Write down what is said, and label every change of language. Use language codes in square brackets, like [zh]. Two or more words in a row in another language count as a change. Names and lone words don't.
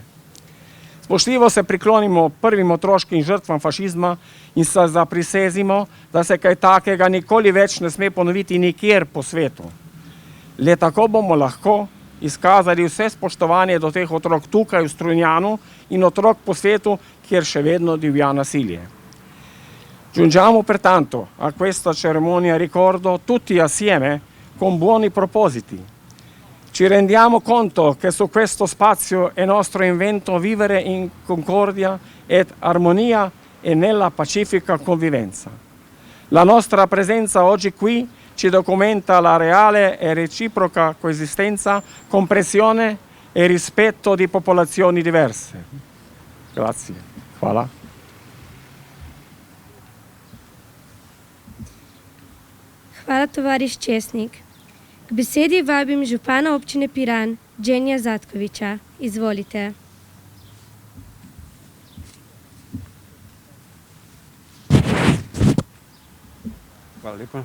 [sl] Spoštljivo se priklonimo prvim otroškim žrtvam fašizma in se zaprisezimo, da se kaj takega nikoli več ne sme ponoviti nikjer po svetu. Le tako bomo lahko izkazali vse spoštovanje do teh otrok tukaj v Strunjanu in otrok po svetu, kjer še vedno divja nasilje. [it] Giungiamo pertanto a questa cerimonia ricordo tutti assieme con buoni propositi. Ci rendiamo conto che su questo spazio è nostro invento vivere in concordia ed armonia e nella pacifica convivenza. La nostra presenza oggi qui ci documenta la reale e reciproca coesistenza, comprensione e rispetto di popolazioni diverse. Grazie. [sl] Hvala. Hvala, tovariš Česnik. K besedi vabim župana občine Piran, Dženija Zatkoviča. Izvolite. Hvala lepa.